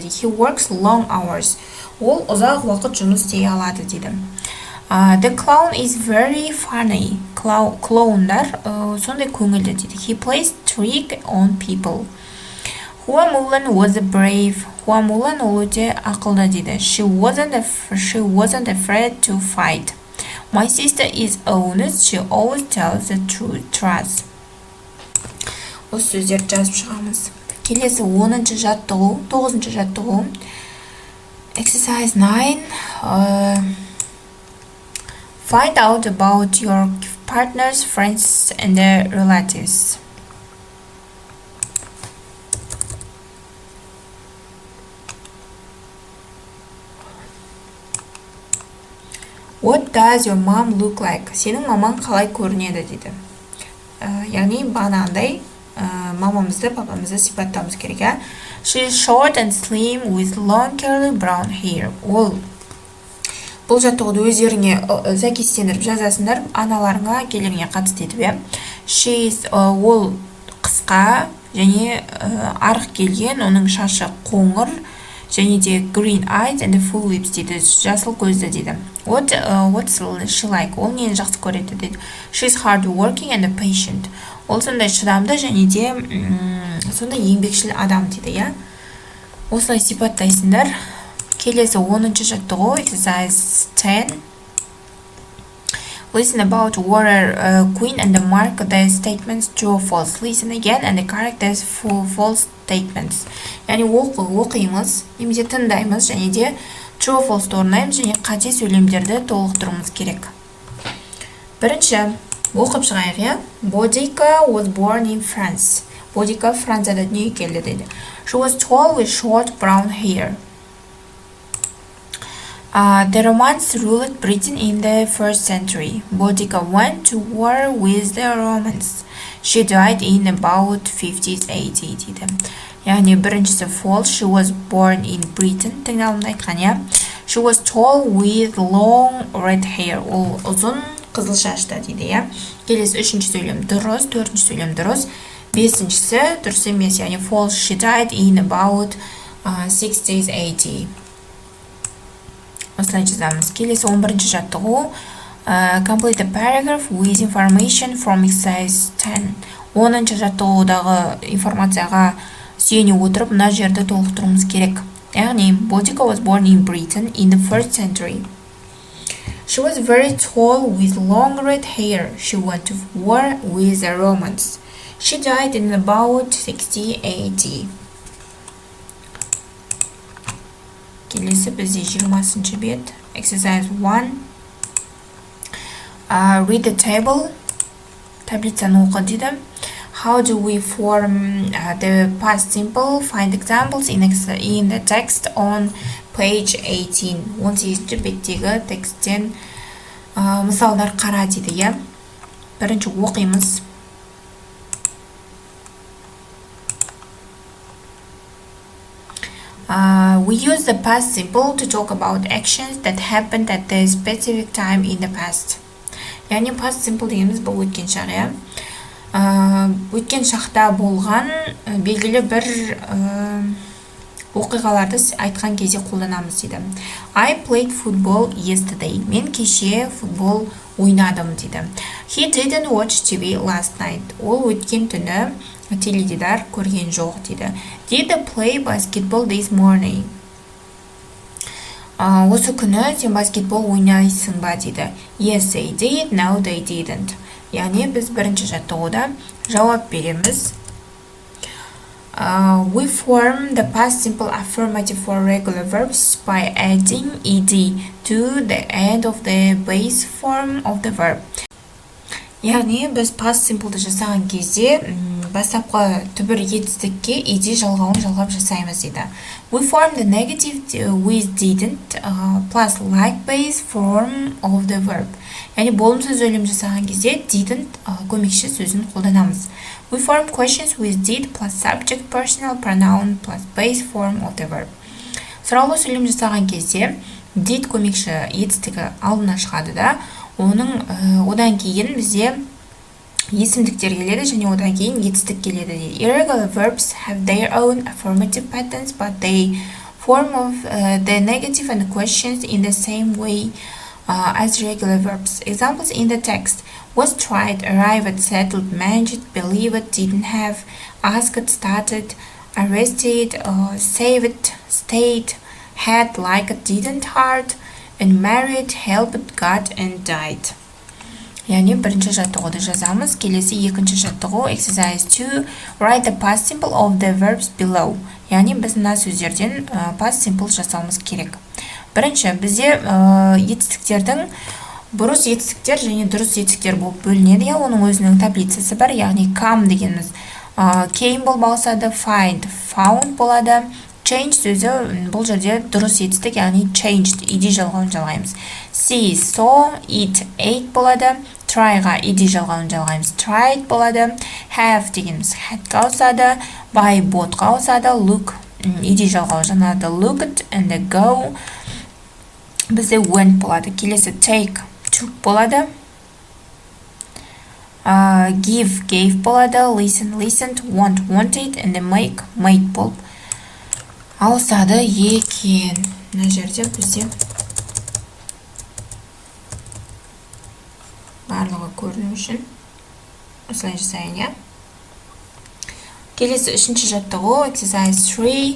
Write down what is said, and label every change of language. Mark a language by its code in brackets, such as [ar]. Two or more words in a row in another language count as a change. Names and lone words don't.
[en] He works long hours. [kk] Ол ұзақ уақыт жұмыс істей алады дейді. [en] The clown is very funny. [kk] Клоундар сондай көңілді дейді. [en] He plays trick on people. Hua Mulan was brave. [kk] Hua Mulan ол өте ақылды дейді. [en] She wasn't afraid to fight. My sister is honest. She always tells the truth. [kk] Осы сөздерді жазып шығамыз. Келесі 10-шы жаттығу, 9-шы жаттығу. [en] Exercise 9. Find out about your partner's friends and their relatives. What does your mom look like? [kk] Сенің мамаң қалай көрінеді дейді. Яғни бағанағындай мамамызды, папамызды сипаттауымыз керек. [en] She is short and slim with long curly brown hair. [kk] Ол бұл жаттығуды өздеріңе сәйкестендіріп жазасыңдар, аналарыңа, әкелеріңе қатысты етіп. [en] She is [kk] ол қысқа және арық келген, оның шашы қоңыр және де [en] green eyes and full lips [kk] дейді, жасыл көзді дейді. [en] What's she like? [kk] Ол нені жақсы көреді дейді. [en] She is hard working and patient. [kk] Ол сондай шыдамды және де сондай еңбекшіл адам дейді, Осылай сипаттайсыңдар. Келесі 10-шы жаттығу, exercise 10. [en] Listen about water queen and mark the statements true or false. Listen again and correct the false statements. [kk] Яғни оқимыз, немесе тыңдаймыз және де [en] true or false [kk] орындаймыз және қате сөйлемдерді толықтыруымыз керек. Бірінші оқып шығайық, [en] Бодика was born in France. [kk] Бодика Францияда дүниеге келді дейді. [en] She was tall with short brown hair. The Romans ruled Britain in the 1st century. Boudica went to war with the Romans. She died in about 50s AD дейді. [kk] Яғни біріншісі false. [en] She was born in Britain. [kk] Тыңдалымды айтқан, [en] She was tall with long red hair. [kk] Ол ұзын қызыл шашты дейді, Келесі 3-ші сөйлем дұрыс, 4-ші сөйлем дұрыс. 5-шісі дұрыс емес, яғни false. [en] She died in about 60s AD. [kk] Осылай жазамыз. Келесі 11-ші жаттығу. [en] Complete a paragraph with information from exercise 10. [kk] 10-ші жаттығудағы информацияға сүйене отырып, мына жерді толықтыруымыз керек. Яғни, [en] Boudica was born in Britain in the 1st century. She was very tall with long red hair. She went to war with the Romans. She died in about 60 AD. [kk] Келесі бізде 20-шы бет. [en] Exercise 1. Read the table. [kk] Таблицаны оқы дейді. [en] How do we form the past simple? Find examples in the text on page 18. [kk] 18-ші беттегі тексттен мысалдар қара дейді, Бірінші оқимыз. [en] We use the past simple to talk about actions that happened at a specific time in the past. [kk] Яғни [en] past simple [kk] дегеніміз бұл өткен шақ, Өткен шақта болған белгілі бір оқиғаларды айтқан кезде қолданамыз дейді. [en] I played football yesterday. [kk] Мен кеше футбол ойнадым дейді. [en] He didn't watch TV last night. [kk] Ол өткен түні теледидар көрген жоқ дейді. [en] Did they play basketball this morning? [kk] Осы күні сен баскетбол ойнайсың ба дейді. [en] Yes, they did. No, they didn't. [kk] Яғни біз бірінші жаттығуда жауап береміз. [en] We form the past simple affirmative for regular verbs by adding ed to the end of the base form of the verb. [kk] яғни біз [en] past simple'ды [kk] жасаған кезде бастапқы түбір етістікке ed жалғауын жалғап жасаймыз дейді. [en] We form the negative with didn't plus like base form of the verb. [kk] Яғни болымсыз сөйлем жасаған кезде didn't көмекші сөзін қолданамыз. [en] We form questions with did plus subject personal pronoun plus base form of the verb. [kk] Сұраулы сөйлем жасаған кезде did көмекші етістігі алдына шығады да, одан кейін бізде есімдіктер келеді және одан кейін етістік келеді дейді. [en] Irregular verbs have their own affirmative patterns, but they form of the negative and the questions in the same way as regular verbs. Examples in the text: was, tried, arrived, settled, managed, believed, didn't have, asked, started, arrested, saved, stayed, had, liked, didn't, heard, and married, helped, got, and died. [kk] Яғни бірінші жаттығуды жазамыз. Келесі екінші жаттығу exercise 2. [en] Write the past simple of the verbs below. [kk] Яғни біз мына сөздерден [en] past simple [kk] жасауымыз керек. Бірінші, бізде етістіктердің бұрыс етістіктер және дұрыс етістіктер болып бөлінеді. Оның өзінің таблицасы бар. Яғни come дегеніміз came болып алсады, [en] find, found болады. [kk] Change сөзі бұл жерде дұрыс етістік, яғни changed, ed жалғауын жалғаймыз. [en] See, saw, eat, ate болады. Tryға ed [kk] жалғауын жалғаймыз. [en] Tried болады. [kk] Have дегеніміз hadқа ауысады. [en] Buy, bought-ға [kk] ауысады. Look, ed жалғауы жанады. [en] Looked and go бізде went болады. Келесі take, took болады. Give, gave болады. Listen, listened. Want, wanted. And make, made [kk] болып ауысады екен. Мына жерде бізде барлығы көріну үшін осылай жасайын, иә. Келесі үшінші жаттығу exercise 3.